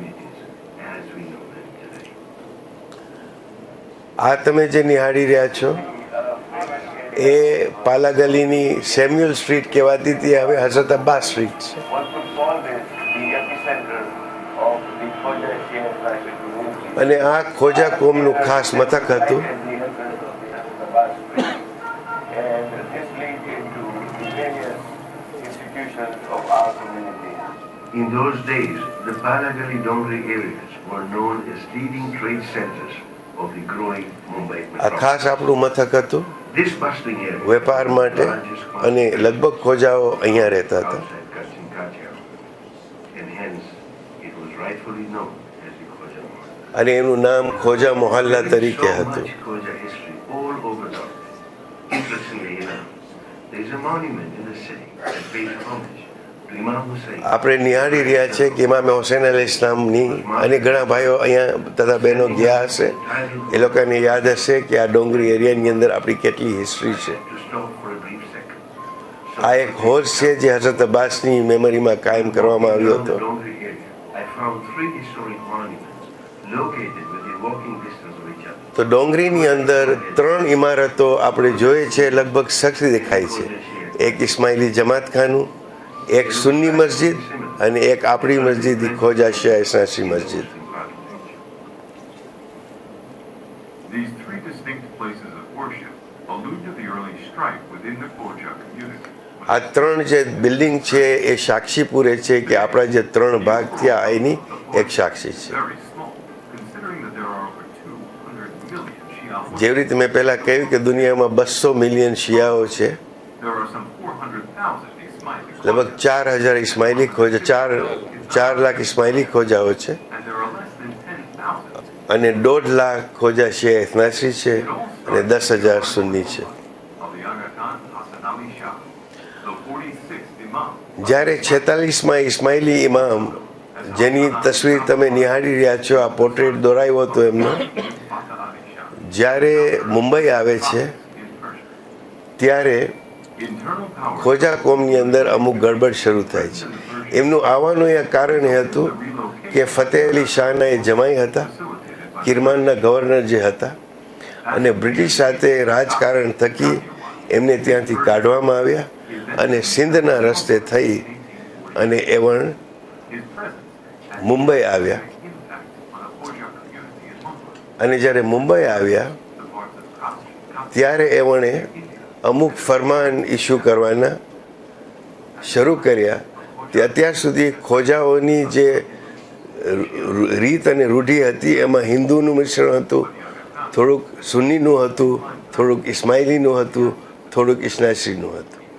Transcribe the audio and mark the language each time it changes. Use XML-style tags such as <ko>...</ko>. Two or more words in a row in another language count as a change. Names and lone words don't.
<gu>આ તમે જે નિહાળી રહ્યા છો એ પાલાગલીની સેમ્યુઅલ સ્ટ્રીટ કહેવાતી હતી, હવે હઝરત અબ્બાસ સ્ટ્રીટ છે. અને આ ખોજા કોમનું ખાસ મથક હતું.</gu> <en>In those days, the Palagali Dongri areas were known as leading trade centers of the growing Mumbai</en> <gu>આ</gu> <en>metropolis.</en> <gu>ખાસ આપણું મથક હતું</gu> <en>This bustling area</en> <gu>વેપાર માટે, અને લગભગ ખોજાઓ અહીંયા રહેતા હતા.</gu> <en>outside Kutch and Kathiawar, and hence it was rightfully known as the Khoja Mohalla.</en> <gu>અને એનું નામ ખોજા મોહલ્લા તરીકે</gu> <en>So</en> <gu>હતું.</gu> <en>much Khoja history all over North There is a monument in the city that pays homage to Imam Hussein.</en> <gu>આપણે નિહાળી રહ્યા છે કે ઇમામ હુસૈન</gu> <ar>عليه السلامની</ar> <gu>અને ઘણા ભાઈઓ અહીંયા તથા બહેનો ગયા હશે, એ લોકોને યાદ હશે કે આ ડોંગરી એરિયાની અંદર આપણી કેટલી હિસ્ટ્રી છે.</gu> <en>To stop for a brief second.</en> <gu>આ એક હોજ છે જે હઝરત અબ્બાસની મેમરીમાં કાયમ કરવામાં આવ્યો</gu> <en>Around</en> <gu>હતો.</gu> <en>the Dongri area, I found 3 historic monuments located within walking distance of each other.</en> <gu>તો ડોંગરીની અંદર 3 ઇમારતો આપણે જોઈએ છે, લગભગ સરખી દેખાય છે. એક ઇસ્માઇલી જમાતખાનું, એક સુન્ની મસ્જિદ અને એક આપણી મસ્જિદ ખોજા શિયા ઇસ્નાસી મસ્જિદ.</gu> <en>These three distinct places of worship allude to the early strife within the Khoja community.</en> <gu>આ 3 જે બિલ્ડિંગ છે એ સાક્ષી પૂરે છે કે આપણા જે 3 ભાગ થયા એની એક સાક્ષી છે.</gu> <en>Very small, considering that there are over 200 million Shia Muslims.</en> <gu>જેવી રીતે મેં પહેલાં કહ્યું કે દુનિયામાં 200 મિલિયન શિયાઓ છે,</gu> <en>There are some 400,000 Ismaili</en> <gu>લગભગ 4,000 ઇસ્માઇલી ખોજા 4 લાખ ઇસ્માઇલી ખોજાઓ છે</gu> <en>and there are less than 10,000</en> <gu>અને 1.5 લાખ ખોજા શિયા ઇસ્નાસી છે અને 10,000 સુન્ની છે.</gu> <en>of the Aga Khan Hassan Ali Shah, the 46th Imam.</en> <gu>જ્યારે 46માં ઇસ્માઇલી ઇમામ જેની તસવીર તમે નિહાળી રહ્યા છો, આ પોર્ટ્રેટ દોરાયો હતો એમનો,</gu> <en>Fatah Ali Shah</en> <gu>જ્યારે મુંબઈ આવે છે</gu> <en>in Persia.</en> <gu>ત્યારે</gu> <en>Internal power</en> <gu>ખોજા કોમની અંદર અમુક ગડબડ શરૂ થાય છે. એમનું આવવાનું એ કારણ એ હતું કે ફતેહ અલી શાહના એ જમાઈ હતા,</gu> <en>facilitated by</en> <gu>કિરમાનના ગવર્નર જે હતા, અને બ્રિટિશ સાથે રાજકારણ થકી એમને ત્યાંથી કાઢવામાં આવ્યા અને સિંધના રસ્તે થઈ અને એવણ</gu> <en>his presence and</en> <gu>મુંબઈ આવ્યા.</gu> <en>impact on the Khoja community in Mumbai.</en> <gu>અને જ્યારે મુંબઈ આવ્યા</gu> <en>The parts of Kashmir,</en> <gu>ત્યારે એમણે અમુક ફરમાન ઇસ્યુ કરવાના શરૂ કર્યા. તે અત્યાર સુધી ખોજાઓની જે રીત અને રૂઢિ હતી એમાં હિન્દુનું મિશ્રણ હતું, થોડુંક સુન્નીનું હતું, થોડુંક ઇસ્માઇલીનું હતું, થોડુંક ઇસ્નાસીનું હતું.</gu>